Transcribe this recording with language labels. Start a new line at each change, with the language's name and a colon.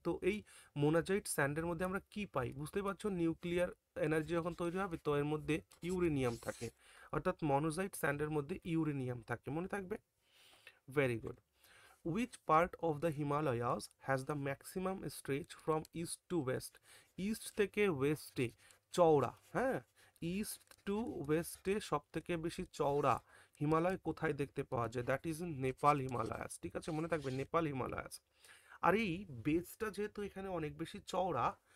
Bangla: তো এই মোনাজাইট স্যান্ডের মধ্যে আমরা কি পাই? বুঝতেই পারছো, নিউক্লিয়ার এনার্জি যখন তৈরি হবে তো এর মধ্যে ইউরেনিয়াম থাকে, অর্থাৎ মোনাজাইট স্যান্ডের মধ্যে ইউরেনিয়াম থাকে। মনে থাকবে, very good.
English: Which part of the Himalayas has the maximum stretch from east to west?
Bangla: East থেকে ওয়েস্টে চওড়া, হ্যাঁ, ইস্ট টু ওয়েস্টে সব থেকে বেশি চওড়া হিমালয় কোথায় দেখতে পাওয়া যায়?
English: That is in Nepal Himalayas.
Bangla: ঠিক আছে, মনে থাকবে নেপাল হিমালয়াস। আর এই বেসটা যেহেতু এখানে অনেক বেশি চওড়া,